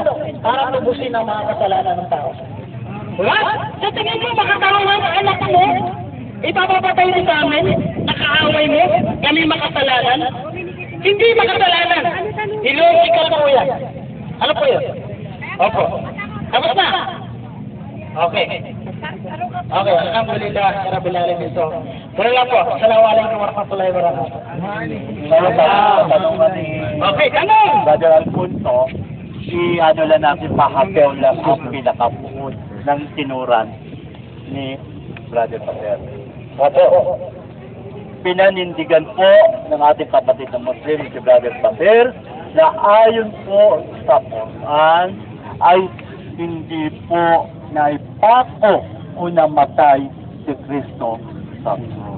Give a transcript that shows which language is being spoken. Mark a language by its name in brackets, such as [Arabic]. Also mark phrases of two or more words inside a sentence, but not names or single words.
[Filipino] Para tubusin ang mga kasalanan ng tao. Diba? Sa tingin mo, makakaroon ang anak mo, ipapapatay mo sa amin, nakaaway mo, kami makasalanan. Hindi makasalanan. Illogical po yan. Ano po yun? Opo. Tapos na? Okay. [Arabic] Okay, الحمد لله، رب العالمين. [Filipino] So, pero lang po, [Arabic] السلام عليكم ورحمة الله وبركاته. [Filipino] Okay, tanong! Brother Alfonso, ano lang natin, pahapew lang ang pinakabuod ng tinuran ni Brother Pater. Pinanindigan po ng ating kapatid na Muslim, si Brother Pater, na ayon po sa Quran ay hindi po naipako o namatay si Kristo sa krus.